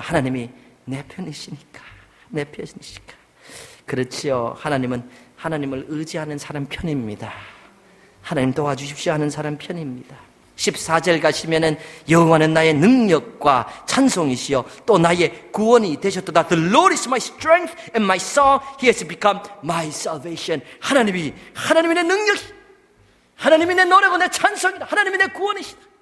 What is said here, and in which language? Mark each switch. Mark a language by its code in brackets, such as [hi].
[ko] 하나님이 내 편이시니까, 내 편이시니까. 그렇지요. 하나님은 하나님을 의지하는 사람 편입니다. 하나님 도와주십시오 하는 사람 편입니다. 14절 가시면은 여호와는 나의 능력과 찬송이시여 또 나의 구원이 되셨도다. [en] The Lord is my strength and my song. He has become my salvation. [ko] 하나님이 내 능력이, 하나님이 내 노래고 내 찬송이다. 하나님이 내 구원이시다.